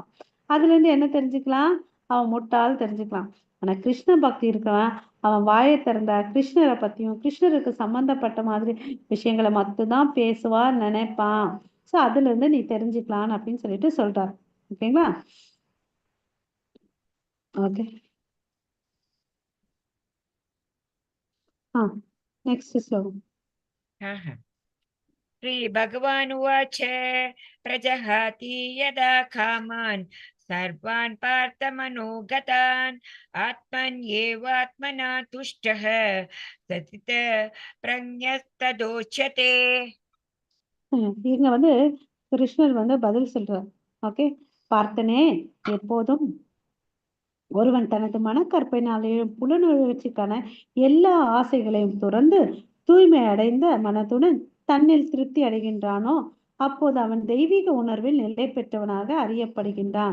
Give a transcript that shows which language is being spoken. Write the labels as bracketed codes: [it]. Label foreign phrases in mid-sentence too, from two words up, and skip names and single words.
[ta] அதுல இருந்து என்ன தெரிஞ்சுக்கலாம்? அவன் முட்டாள் தெரிஞ்சுக்கலாம். ஆனா கிருஷ்ண பக்தி இருக்கவன் அவன் வாயை திறந்தா கிருஷ்ணரை பத்தியும் கிருஷ்ணருக்கு சம்பந்தப்பட்ட மாதிரி விஷயங்களை மட்டும்தான் பேசுவான், நினைப்பான். ஸோ அதுல இருந்து நீ தெரிஞ்சுக்கலாம் அப்படின்னு சொல்லிட்டு சொல்றாரு. ஓகேங்களா? ஓகே. [sa] नेक्स्ट श्लोकम्. श्रीभगवान् उवाच प्रजहाति यदा कामान् सर्वान् पार्थमनोगतान् आत्मन्येवात्मना तुष्टः स्थितप्रज्ञस्तदोच्यते. [ta] இங்க வந்து கிருஷ்ணர் வந்து பதில் சொல்றார். ஓகே, பார்த்தனே, எப்போதும் ஒருவன் தனது மனக்கற்பையினாலேயும் புலனுணர்ச்சிக்கான எல்லா ஆசைகளையும் துறந்து தூய்மை அடைந்த மனத்துடன் தன்னில் திருப்தி அடைகின்றானோ அப்போது அவன் தெய்வீக உணர்வில் நிலை பெற்றவனாக அறியப்படுகின்றான்.